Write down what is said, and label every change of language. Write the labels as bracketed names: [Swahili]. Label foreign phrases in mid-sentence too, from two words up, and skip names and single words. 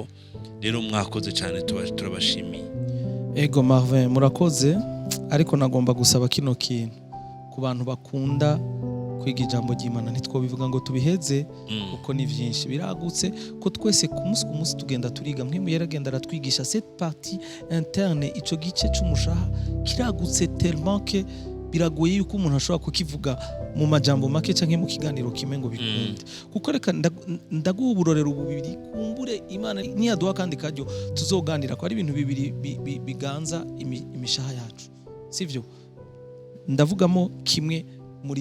[Rundi] Rero mwakoze cyane, turabashimiye. Ego Marvin, murakoze, ariko nagomba gusaba kino kintu. ku bantu bakunda kwiga ijambo ry'Imana ntitwobivuga ngo tubiheze kuko ni byinshi biragutse ko twese ku munsi tugenda turiga mwe yaragenda aratwigisha [French] cette partie interne [Rundi] ico gice c'umushaha kiragutse [French] tellement que [Rundi] biragoye yuko umuntu ashobora kukivuga mu majambo make canke mu kiganiro kimwe ngo bikunde kuko reka ndaguha uburorero bubiri kumbure Imana niyaduha kandi kajyo tuzoganira ko ari ibintu bibiri biganza imishaha yacu sivyo ndavugamo kimwe muri